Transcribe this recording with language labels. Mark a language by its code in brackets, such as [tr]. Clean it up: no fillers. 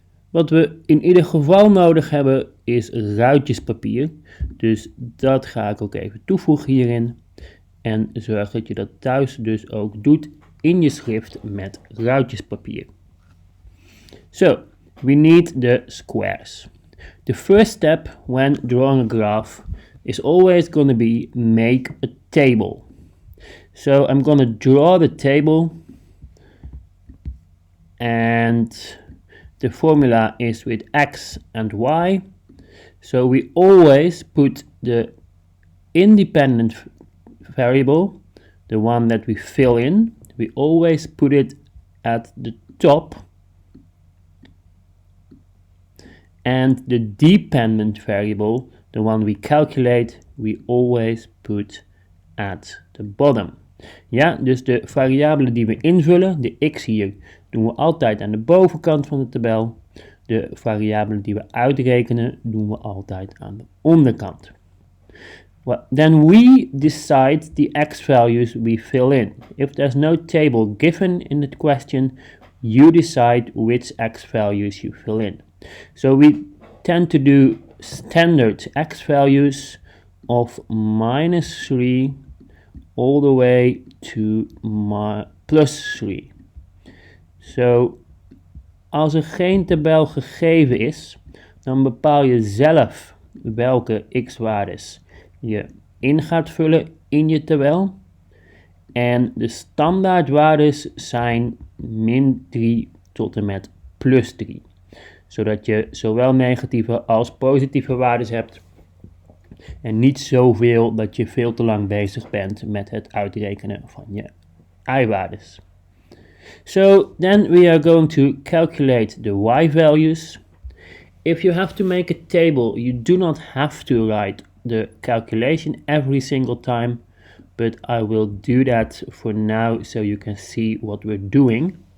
[nl] Wat we in ieder geval nodig hebben is ruitjespapier. Dus dat ga ik ook even toevoegen hierin. En zorg dat je dat thuis dus ook doet in je schrift met ruitjespapier. [en] So, we need the squares. The first step when drawing a graph is always going to be make a table. So I'm going to draw the table, and the formula is with x and y. So we always put the independent variable, the one that we fill in, we always put it at the top, and the dependent variable, the one we calculate, we always put at the bottom. [nl] Ja, dus de variabelen die we invullen, de x hier, doen we altijd aan de bovenkant van de tabel. De variabelen die we uitrekenen, doen we altijd aan de onderkant. [en] Well, then we decide the x values we fill in. If there's no table given in the question, you decide which x values you fill in. So we tend to do standard x values of minus 3 all the way to plus 3. [nl] So, als er geen tabel gegeven is, dan bepaal je zelf welke x-waardes je in gaat vullen in je tabel. En de standaardwaardes zijn min 3 tot en met plus 3. Zodat je zowel negatieve als positieve waardes hebt. En niet zoveel dat je veel te lang bezig bent met het uitrekenen van je y-waardes. [en] So then we are going to calculate the y values. If you have to make a table, you do not have to write the calculation every single time. But I will do that for now so you can see what we're doing.